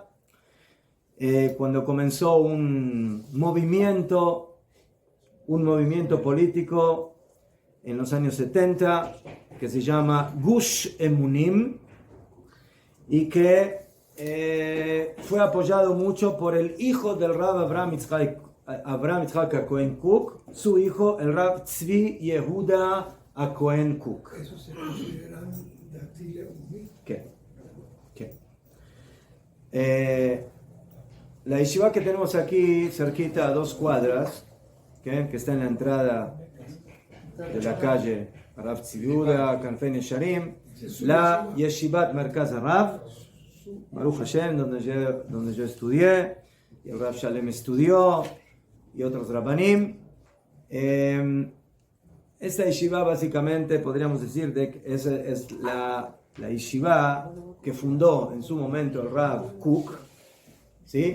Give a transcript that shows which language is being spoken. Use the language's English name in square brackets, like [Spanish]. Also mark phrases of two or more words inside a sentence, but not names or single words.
[Spanish] Cuando comenzó un movimiento político en los años 70 que se llama Gush Emunim y que fue apoyado mucho por el hijo del Rab Abraham Yitzhak Cohen Cook, su hijo, el Rab Tzvi Yehuda Cohen Cook. Eso se consideran [Hebrew] דתי לאומי. [Spanish] ¿Qué? La yeshiva que tenemos aquí, cerquita a 2 cuadras, que está en la entrada de la calle Rav Tzviuda, Kanfei Nesharim, la Yeshivat Merkaz Rav, [Hebrew] ברוך השם, [Spanish] donde yo estudié, y el Rav Shalem estudió, y otros Rabbanim. Esta yeshiva básicamente podríamos decir que es la yeshiva que fundó en su momento el Rav Cook, ¿sí?